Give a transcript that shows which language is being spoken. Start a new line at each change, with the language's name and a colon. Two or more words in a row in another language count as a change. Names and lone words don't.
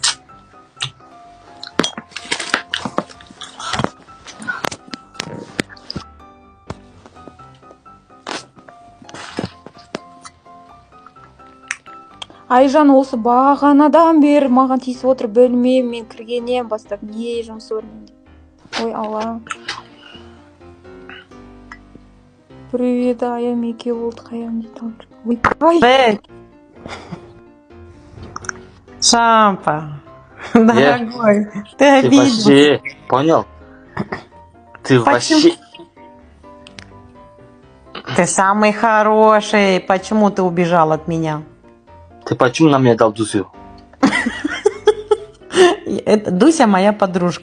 Kazakh: Айжан осы бағанадан бері маған тиісіп отыр, бөлмеймін, мен кіргеннен бастап не жұмысы бар менде. Ой, Алла. Привет, аям екеу болды, қаям дейді. Ой, ай. Шампа,
Russian: дорогой, ты Ты обиделся. вообще, понял? Ты вообще... Ты самый хороший. Почему ты убежал от меня? Ты почему на меня дал Дусю? Дуся моя подружка.